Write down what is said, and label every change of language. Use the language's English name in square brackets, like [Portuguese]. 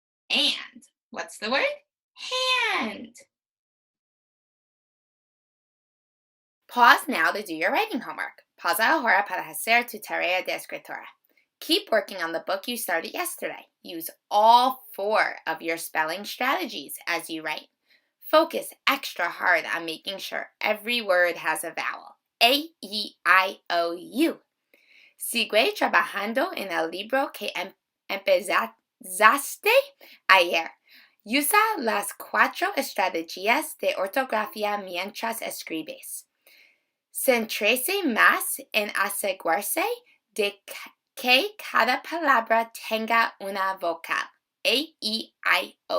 [English] And what's the word? Hand. Pause now to do your writing homework. [Spanish] Pausa ahora para hacer tu tarea de escritura. [English] Keep working on the book you started yesterday. Use all 4 of your spelling strategies as you write. Focus extra hard on making sure every word has a vowel. A, E, I, O, U. [Spanish] Sigue trabajando en el libro que empezaste ayer. Usa las 4 estrategias de ortografía mientras escribes. Centrese más en asegurarse de que cada palabra tenga una vocal. A, E, I, O,